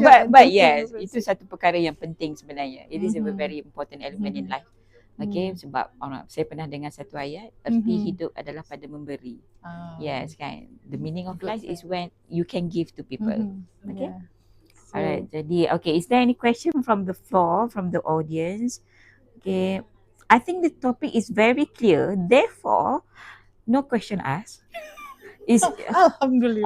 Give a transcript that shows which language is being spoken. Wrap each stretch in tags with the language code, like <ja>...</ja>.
<en>But yes,</en> <ms>itu satu perkara yang penting sebenarnya.</ms> <en>It is a very important element in life.</en> <ms>Okay, sebab saya pernah dengar satu ayat, erti hidup adalah pada memberi.</ms> <en>Yes, kan. The meaning of life is when you can give to people. Okay. Alright,</en> <ms>jadi</ms> <en>okay, is there any question from the floor, from the audience? Okay, I think the topic is very clear. Therefore, no question asked.</en> <ar>Alhamdulillah.</ar>